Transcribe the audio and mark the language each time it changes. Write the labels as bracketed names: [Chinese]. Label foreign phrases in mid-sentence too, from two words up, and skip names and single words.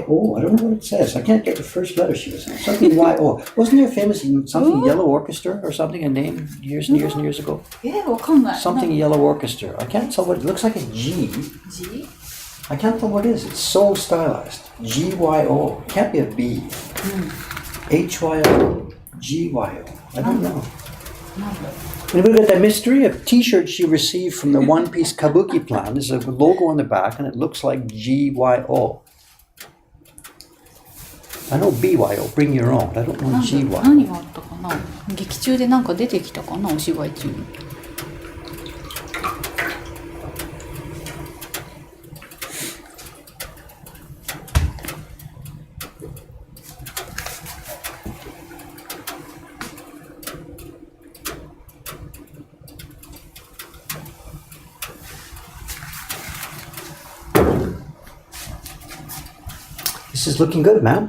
[English] I don't know what it says. I can't get the first letter she was saying. Something Y-O. Wasn't there a famous something Yellow Orchestra or something, a name years and years and years ago? Something Yellow Orchestra. I can't tell what it looks like. A G. G? I can't tell what it is. It's so stylized. G-Y-O. It can't be a B. H-Y-O. G-Y-O. I don't know. And we've got that mystery of t-shirt she received from the One Piece Kabuki plan. There's a logo on the back and it looks like GYO. I know BYO, bring your own. I don't know GYO. [Japanese] 何があったかな。劇中でなんか出てきたかな、お芝居中に。 [English] This is looking good, ma'am.